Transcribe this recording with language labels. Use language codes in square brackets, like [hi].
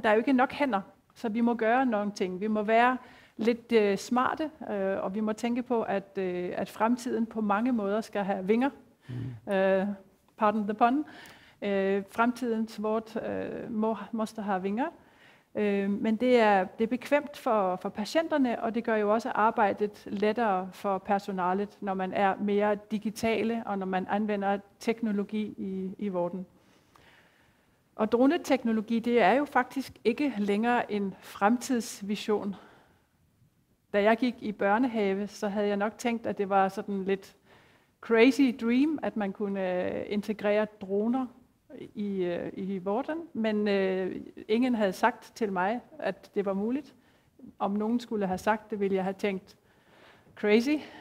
[da] Der er jo ikke nok hænder, så vi må gøre nogle ting. Vi må være lidt smarte, og vi må tænke på, at fremtiden på mange måder skal have vinger. [en] Pardon the pun. [sv] Framtidens vård måste ha vingar. Men det är bekvämt för patienterna, och det gör ju också arbetet lättare för personalet när man är mer digitala och när man använder teknologi i vården. Och droneteknologi, det är ju faktiskt inte längre en framtidsvision. [da] Da jeg gik i børnehave, så havde jeg nok tænkt, at det var sådan lidt [en] crazy dream, [da] at man kunne integrere droner i vården, men ingen havde sagt til mig, at det var muligt. Om nogen skulle have sagt det, ville jeg have tænkt crazy.